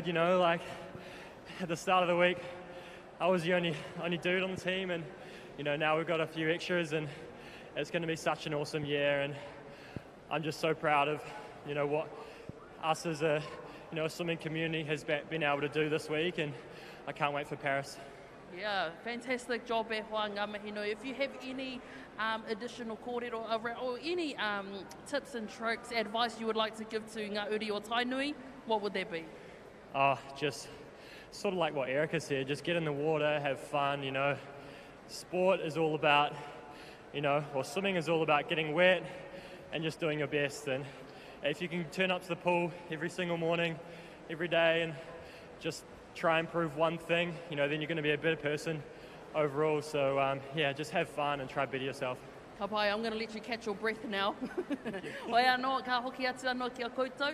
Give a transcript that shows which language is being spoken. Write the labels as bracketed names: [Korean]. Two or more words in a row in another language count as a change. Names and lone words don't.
[English] You know, like at the start of the week, I was the only dude on the team, and you know now we've got a few extras, and it's going to be such an awesome year. And I'm just so proud of, you know, what us as a swimming community has been able to do this week, and I can't wait for Paris. Yeah, fantastic job [Māori] e hoa ngā mahino. [English] If you have any additional kōrero or any tips and tricks, advice you would like to give to [Māori] ngā uri o Tainui, [English] what would that be? Just sort of like what Erica said, just get in the water, have fun, you know. Sport is all about, you know, or swimming is all about getting wet and just doing your best. And if you can turn up to the pool every single morning, every day, and just try and prove one thing, you know, then you're going to be a better person overall. So yeah, just have fun and try to better yourself. [Māori] Ka pai, [English] I'm going to let you catch your breath now. [Māori] Oi anō, ka hoki atu anō ki a koutou.